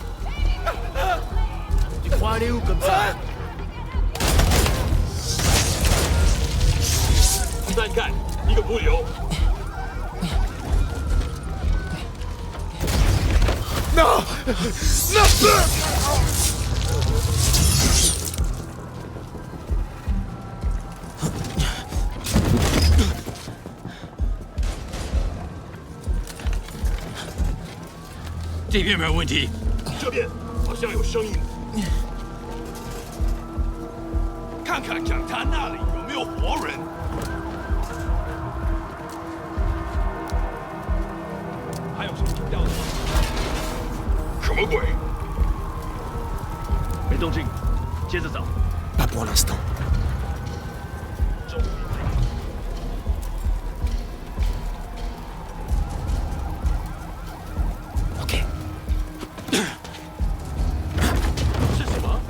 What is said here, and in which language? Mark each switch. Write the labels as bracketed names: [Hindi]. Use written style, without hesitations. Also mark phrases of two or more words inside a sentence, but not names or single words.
[French] Tu crois aller où comme ça? Non! Non! [Chinese] 这边没有问题，这边好像有声音。看看讲台那里有没有活人。还有什么掉的吗？什么鬼？没动静，接着找。 [French] Pas pour l'instant. Ok. [Chinese] 是什么？